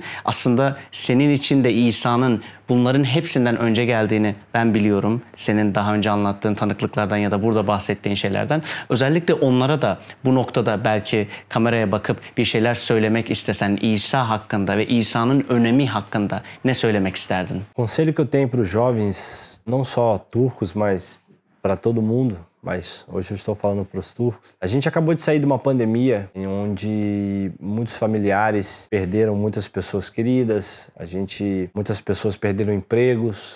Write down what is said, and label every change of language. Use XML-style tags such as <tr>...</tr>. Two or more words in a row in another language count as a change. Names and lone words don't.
<tr>Aslında senin için de İsa'nın bunların hepsinden önce geldiğini ben biliyorum. Senin daha önce anlattığın tanıklıklardan ya da burada bahsettiğin şeylerden. Özellikle onlara da bu noktada belki kameraya bakıp bir şeyler söylemek istesen İsa hakkında ve İsa'nın önemi hakkında ne söylemek isterdin?</tr> <pt>Conselho que eu tenho para os jovens, não só turcos, mas para todo mundo, mas hoje eu estou falando para os turcos. A gente acabou de sair de uma pandemia em onde muitos familiares perderam muitas pessoas queridas, muitas pessoas perderam empregos.</pt>